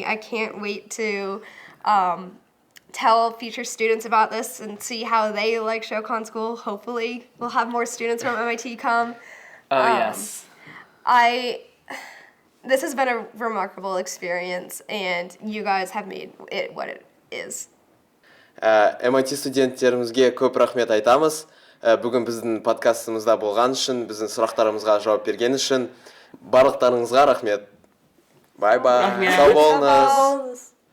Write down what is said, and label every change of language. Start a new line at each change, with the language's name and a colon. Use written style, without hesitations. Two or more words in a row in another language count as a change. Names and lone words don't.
English: I can't wait to tell future students about this and see how they like ShowCon School. Hopefully, we'll have more students from MIT come. Oh, yes. This has been a remarkable experience, and you guys have made it what it is.
Kazakh: MIT студенттерімізге көп рахмет айтамыз. Бүгін біздің подкастымызда болған үшін, біздің сұрақтарымызға жауап берген үшін барлықтарыңызға рахмет. Бай-бай. Рахмет. Сау болыңыз.
English: Bonus.